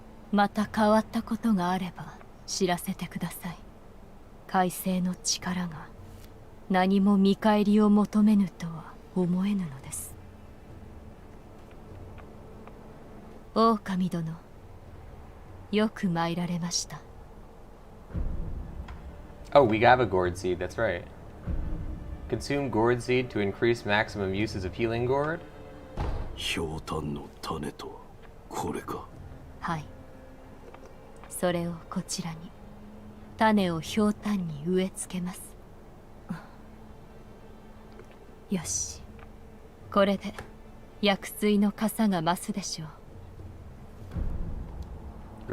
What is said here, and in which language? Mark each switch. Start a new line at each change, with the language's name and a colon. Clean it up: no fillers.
Japanese: また変わったことがあれば知らせてください。快晴の力が何も見返りを求めぬとは思えぬのです。狼殿、よく参られました。
English: Oh, we have a gourd seed, that's right. Consume gourd seed to increase maximum uses of healing gourd?
Japanese: ひょうたんの種とはこれか。はい。それをこちらに。種をひょうたんに植え付けます。よし。これで薬水の傘が増すでしょう。